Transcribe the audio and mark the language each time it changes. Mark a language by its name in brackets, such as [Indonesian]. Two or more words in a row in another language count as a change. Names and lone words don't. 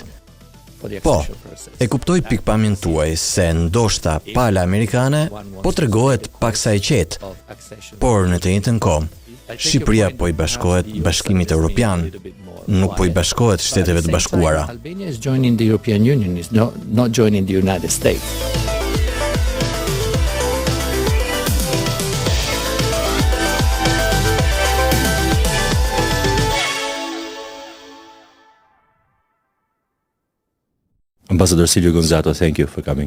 [Albanian] Po, e kuptoj pikpamjen tuaj se ndoshta pala amerikane po tregohet paksa e qetë, por në të njëjtën kohë, Shqipëria po i bashkohet Bashkimit Europian, nuk po i bashkohet Shteteve të Bashkuara. [English] Albania is joining the European Union, is not joining the United States. Ambassador Silvio Gonzato, thank you for coming.